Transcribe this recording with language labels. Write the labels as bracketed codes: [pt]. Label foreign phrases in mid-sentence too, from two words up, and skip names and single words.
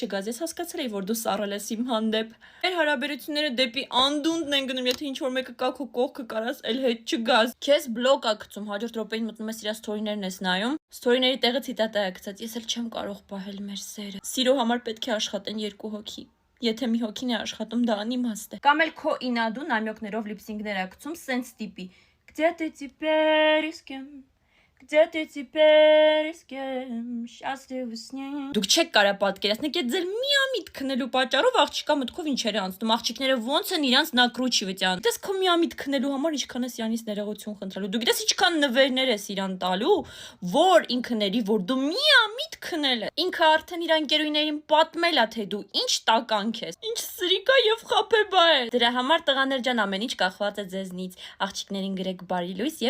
[hy] չգաս, ես հասկացել էի, որ դու սառել ես իմ հանդեպ։ Մեր հարաբերությունները դեպի անդունդն են գնում, եթե ինչ-որ մեկը կա քո կողքը, կարաս էլ հետ չգաս։ Քեզ բլոկ ա գցում, հաջորդ րոպեին մտնում ես իր սթորիներն ես նայում, սթորիների տեղը ցիտատա է գցած, ես էլ չեմ կարող պահել մեր սերը։ Սիրո համար պետք է աշխատեն երկու հոգի։ Եթե մի հոգին է աշխատում, դա անիմաստ է։ Կամ էլ քո ինադու նամյոկներով լիպսինգներ ա գցում, սենց տիպի։ [ru] Где ты теперь с кем? Где ты теперь с кем? Счастлив с ней. [hy] Դուք չեք կարա պատկերացնեք, այդ ձեր միամիտ քնելու պատճառով աղջիկա մտքով ինչեր է անցնում, աղջիկները ոնց են իրանց накручивать-ան։ Դες քո միամիտ քնելու համար ինչքան ես իրանից ներողություն խնդրելու։ Դու գիտես ինչքան նվերներ ես իրան տալու, որ ինքը ների, որ դու միամիտ քնել ես։ Ինքը արդեն իր ընկերուհիներին պատմել է, թե դու ինչ տականք ես, ինչ սրիկա եւ խափեբա է։ Դրա համար տղաներ ջան, ամեն ինչ կախված է ձեզնից։ Աղջիկներին գրեք բարի լույս եւ